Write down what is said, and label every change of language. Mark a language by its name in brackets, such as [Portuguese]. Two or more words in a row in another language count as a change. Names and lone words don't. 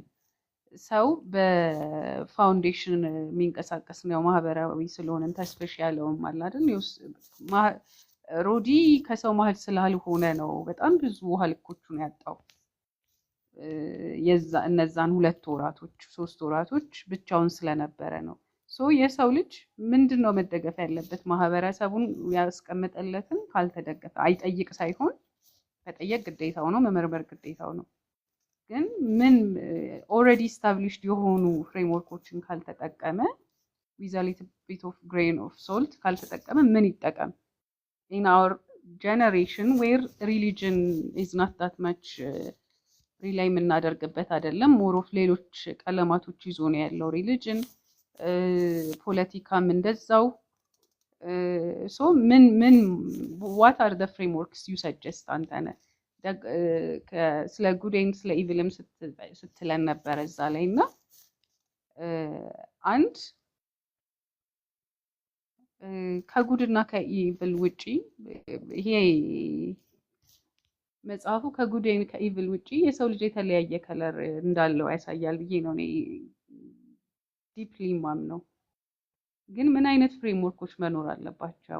[Amharic] ሰው በፋውንዴሽን የሚንቀሳቀስ ነው ማህበራዊ ስለሆነን ተስፍሽ ያለውም አለ አይደል ሮዲ ከሰው መሀል ስላልሆነ ነው በጣም ብዙ ውሃ ልኮቹን ያጣው እነዛን 2 ወራቶች 3 ወራቶች ብቻውን ስለነበረ ነው። ሶ የሰው ልጅ ምንድነው መደገፍ ያለበት? ማህበረሰቡን ያስቀመጠለትን ካልተደገፈ አይጠይቅ ሳይሆን መጠየቅ ግዴታው ነው፣ መመርመር ግዴታው ነው። ግን ምን [English] already established [Amharic] የሆኑ ፍሬምወርኮችን ካልተጠቀመ [English] with a little bit of grain of salt [Amharic] ካልተጠቀመ ምን ይጠቀም? [English] in our generation where religion is not that much rely [Amharic] የምናደርግበት አይደለም። [English] more of [Amharic] ሌሎች ቀለማቶች ይዞ ነው ያለው ሪሊጅን፣ ፖለቲካም እንደዛው። ሶ ምን [English] what are the frameworks you suggest [Amharic] አንተነ ስለ [English] good and [Amharic] ስለ ኢቪልም ስትለን ነበረ እዛ ላይ እና አንድ ከጉድና ከኢቪል ውጪ ይሄ መጽሐፉ ከጉድ ከኢቪል ውጪ የሰው ልጅ የተለያየ ከለር እንዳለው ያሳያል ብዬ ነው እኔ ዲፕሊ ማምነው። ግን ምን አይነት ፍሬምወርኮች መኖር አለባቸው?